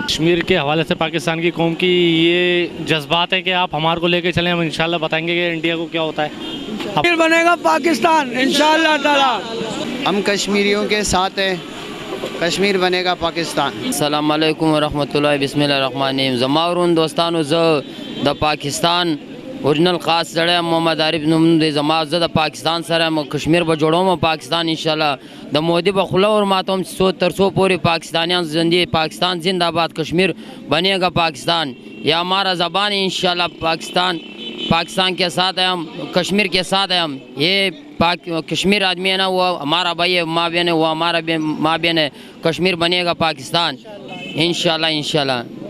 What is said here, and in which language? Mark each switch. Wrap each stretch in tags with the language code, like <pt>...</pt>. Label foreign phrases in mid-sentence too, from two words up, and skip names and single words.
<ur>کشمیر کے حوالے سے پاکستان کی قوم کی یہ جذبات ہے کہ آپ ہمارے کو لے کے چلیں، ہم انشاءاللہ بتائیں گے کہ انڈیا کو کیا ہوتا ہے۔ کشمیر بنے گا پاکستان انشاءاللہ تعالی۔ ہم کشمیریوں کے ساتھ ہیں، کشمیر بنے گا پاکستان۔</ur> <ar>السلام علیکم ورحمۃ اللہ، بسم اللہ الرحمن الرحیم۔</ar> <ps>زماورون دوستانو، زه د پاکستان اوریجنل خاص سره محمد عارف نوم دی زما، زه د پاکستان سره کشمیر به جوړوم پاکستان انشاءالله د مودی به خوله ورماتوم چې تر څو پورې پاکستانیان زندگی</ps> <ur>پاکستان زندہ آباد، کشمیر بنے گا پاکستان، یہ ہمارا زبان ہے انشاءاللہ۔ پاکستان کے ساتھ ہے ہم، کشمیر کے ساتھ ہے ہم۔ یہ کشمیر آدمی ہے نا، وہ ہمارا بھائی ہے، ماں بہن ہے، وہ ہمارا ماں بہن ہے۔ کشمیر بنے گا پاکستان انشاءاللہ انشاءاللہ۔</ur>